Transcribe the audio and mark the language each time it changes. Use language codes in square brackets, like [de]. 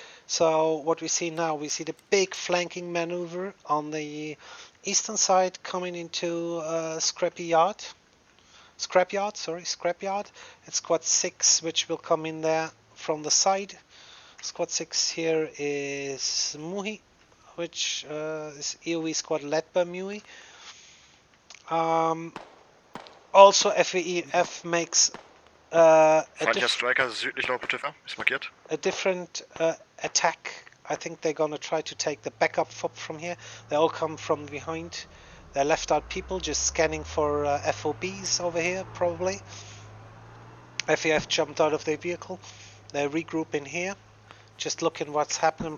[en] So what we see now, we see the big flanking maneuver on the eastern side coming into Scrapyard. It's squad 6 which will come in there from the side. Squad 6 here is Muhi, which is EOE squad led by Muhi. Also FEF makes [de] Feindlicher Striker südlich laut Betiffer, ist markiert. [en] a different attack. I think they're gonna try to take the backup fob from here. They all come from behind. They're left out people just scanning for FOBs over here, probably. FEF jumped out of their vehicle. They regroup in here, just looking what's happening.